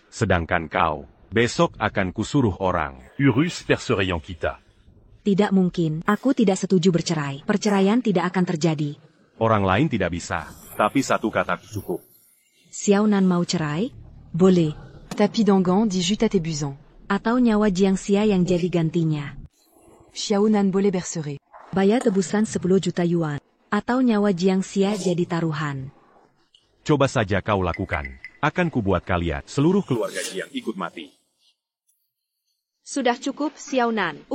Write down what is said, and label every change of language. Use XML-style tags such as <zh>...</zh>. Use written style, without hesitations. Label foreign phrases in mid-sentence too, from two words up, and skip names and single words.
<id>Sedangkan kau, besok akan kusuruh orang. Urus Persereyang kita. Tidak mungkin, aku tidak setuju bercerai. Perceraian tidak akan terjadi. Orang lain tidak bisa, tapi satu kata cukup. Xiaonan mau cerai? Boleh. Tapi Dangan dit Jut à tes busans. Atau nyawa Jiang Xia yang jadi gantinya. Xiaonan boleh bercerai. Bayar tebusan 10 juta yuan. Atau nyawa Jiang Xia jadi taruhan. Coba saja kau lakukan. Akan kubuat kalian, seluruh keluarga Jiang ikut mati. Sudah cukup, Xiaonan.</id>